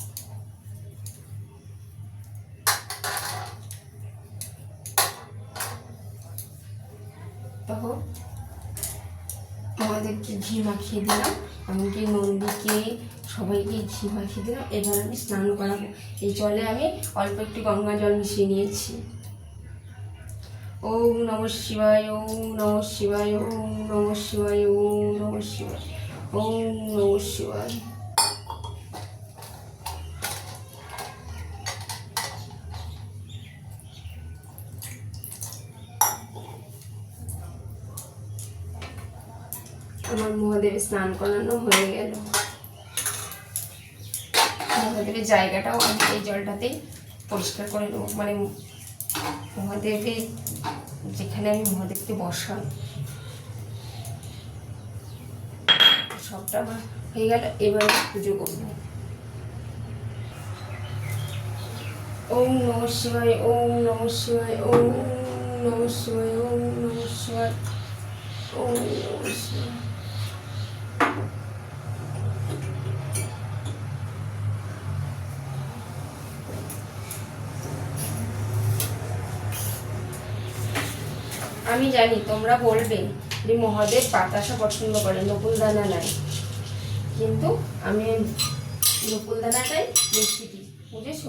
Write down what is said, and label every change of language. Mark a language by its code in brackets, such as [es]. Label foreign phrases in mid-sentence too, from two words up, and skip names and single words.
[bn] তখন আমাদেরকে ঘি মাখিয়ে দিলাম, এমনকি নন্দীকে, সবাইকে ঘি মাখিয়ে দিলাম। এবার আমি স্নান করাবো। এই জলে আমি অল্প একটু গঙ্গা জল মিশিয়ে নিয়েছি। [sa] ॐ नमः शिवाय, ॐ नमः शिवाय, ॐ नमः शिवाय, ॐ नमः शिवाय, ॐ नमः शिवाय। [bn] আমার মহাদেবের স্নান করানো হয়ে গেল। মহাদেবের জায়গাটাও আমি এই জলটাতেই পরিষ্কার করে নেবো, মানে মহাদেবের যেখানে আমি মহাদেবকে বসাই, সবটা আমার হয়ে গেল। এবার পুজো করবো। [sa] ॐ नमः शिवाय, ॐ नमः शिवाय, ॐ नमः शिवाय, ॐ नमः शिवाय, ॐ नमः शिवाय। [bn] আমি জানি তোমরা বলবে যে মহাদেব বাতাসা পছন্দ করে, নকুলদানা নাই, কিন্তু আমি নকুলদানাটাই বেশি দিই, বুঝেছো?